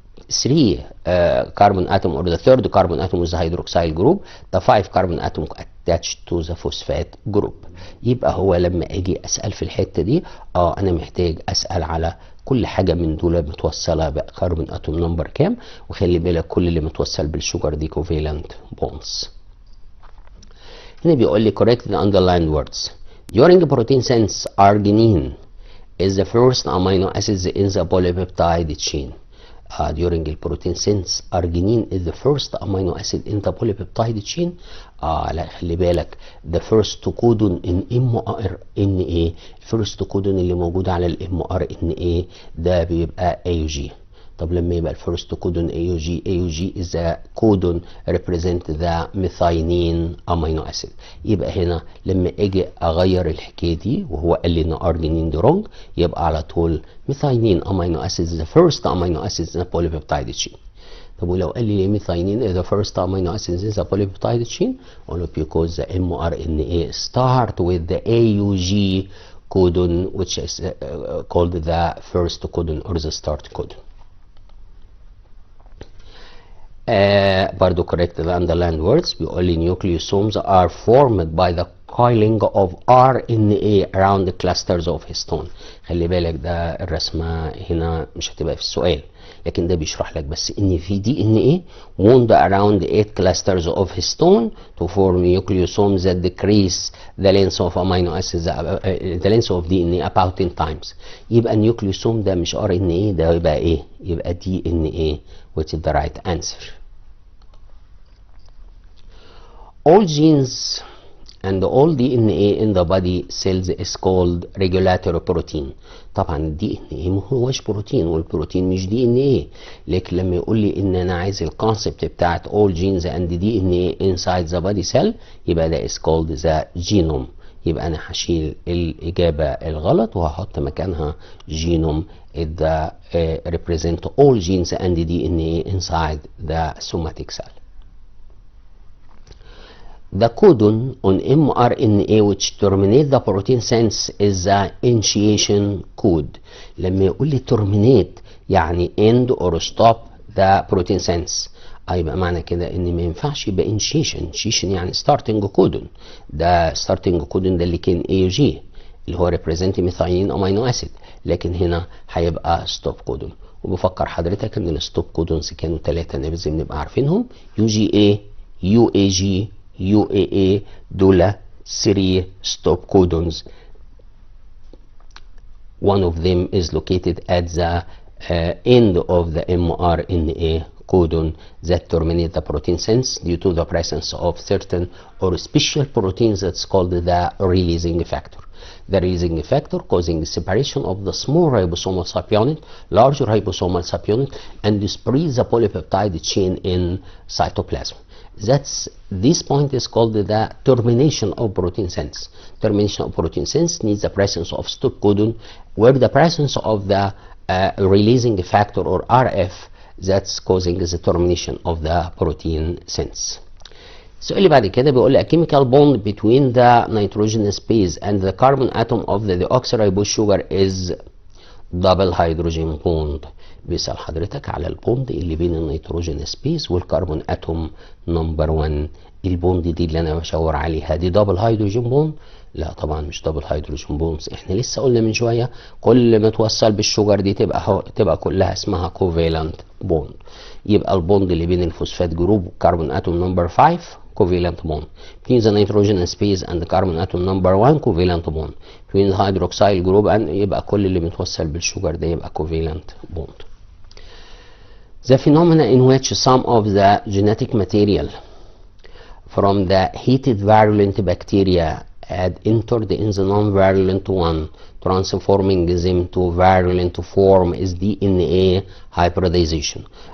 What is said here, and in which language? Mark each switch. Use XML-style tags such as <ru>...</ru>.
<en>3 carbon atom or the third carbon atom is the hydroxyl group. The 5 carbon atom attached to the phosphate group.</en> <ar>يبقى هو لما اجي اسال في الحته دي انا محتاج اسال على كل حاجه من دول متوصله بكربون اتوم نمبر كام، وخلي بالك كل اللي متوصل بالشوجر دي covalent bonds. هنا بيقول لي</ar> <en>correct the underlined words. During protein synthesis arginine is the first amino acid in the polypeptide chain. During the protein synthesis arginine is the first amino acid in the polypeptide chain.</en> <ar>لا خلي بالك</ar> <en>the first codon in mRNA،</en> <ar>first codon اللي موجود على mRNA ده بيبقى AUG. طب لما يبقى الفيرست كودون</ar> <en>AUG is the codon represent the methionine amino acid.</en> <ar>يبقى هنا لما اجي اغير الحكايه دي وهو قال لي ان ارجينين دي wrong، يبقى على طول</ar> <en>methionine amino acid is the first amino acid in the polypeptide chain.</en> <ar>طب ولو قال لي</ar> <en>methionine is the first amino acid in the polypeptide chain،</en> <ar>اقول له</ar> <en>because the mRNA start with the AUG codon which is called the first codon or the start codon.</en> <ar>برضو</ar> <en>correct the underlined words.</en> <ar>بيقول لي</ar> <en>nucleosomes are formed by the coiling of RNA around the clusters of histone.</en> <ar>خلي بالك ده الرسمة هنا مش هتبقى في السؤال، لكن ده بيشرح لك بس ان في دي ان ايه</ar> <en>wound around 8 clusters of histone to form nucleosomes that decrease the length of amino acids the length of DNA about 10 times.</en> <ar>يبقى النيوكليوسوم ده مش ار ان ايه، ده يبقى ايه؟ يبقى دي ان ايه</ar> <en>which is the right answer. All genes and all DNA in the body cells is called regulatory protein.</en> <ar>طبعا الدي ان ايه ما هوش بروتين، والبروتين مش دي ان ايه، لكن لما يقول لي ان انا عايز الكونسبت بتاعت</ar> <en>all genes and DNA inside the body cell</en> <ar>يبقى ده</ar> <en>is called the genome.</en> <ar>يبقى انا هشيل الاجابه الغلط وهحط مكانها</ar> <en>genome that represent all genes and DNA inside the somatic cell. The codon on mRNA which terminate the protein sense is the initiation code.</en> <ar>لما يقول لي terminate يعني</ar> <en>end or stop the protein sense،</en> <ar>يبقى معنى كده ان ما ينفعش يبقى initiation يعني starting codon.</ar> <en>ده starting codon</en> <ar>ده اللي كان</ar> <en>AUG اللي هو represent methionine amino acid،</en> <ar>لكن هنا هيبقى</ar> <en>stop codon.</en> <ar>وبفكر حضرتك ان الستوب كودونز كانوا 3 لازم نبقى عارفينهم: UGA UAG UAA دول 3 stop codons.</ar> <en>One of them is located at the end of the mRNA codon that terminate the protein sense due to the presence of certain or special proteins that's called the releasing factor. The releasing factor causing separation of the small ribosomal subunit, larger ribosomal subunit, and spread the polypeptide chain in cytoplasm. This point is called the termination of protein sense. Termination of protein sense needs the presence of stop codon, where the presence of the releasing factor or RF that's causing the termination of the protein sense.</en> <ar>السؤال اللي بعد كده بيقول لي</ar> <en>a chemical bond between the nitrogenous base and the carbon atom of the deoxyribose sugar is double hydrogen bond.</en> <ar>بيسأل حضرتك على البوند اللي بين النيتروجينوس بيس والكربون اتوم نمبر 1. البوند دي اللي انا بشاور عليها دي دبل هيدروجين بوند؟ لا طبعا مش دبل هيدروجين بوندز. احنا لسه قلنا من شويه كل ما توصل بالشجر دي تبقى كلها اسمها كوفالنت بوند. يبقى البوند اللي بين الفوسفات جروب والكربون اتوم نمبر 5 covalent bond.</ar> <en>Between the nitrogenous base and the carbon atom number 1 covalent bond. Between the hydroxyl group and</en> <ar>يبقى كل اللي متوصل بالشجر ده يبقى</ar> <en>covalent bond. The phenomena in which some of the genetic material from the heated virulent bacteria had entered in the non-virulent one, transforming them to virulent form is DNA hybridization.</en>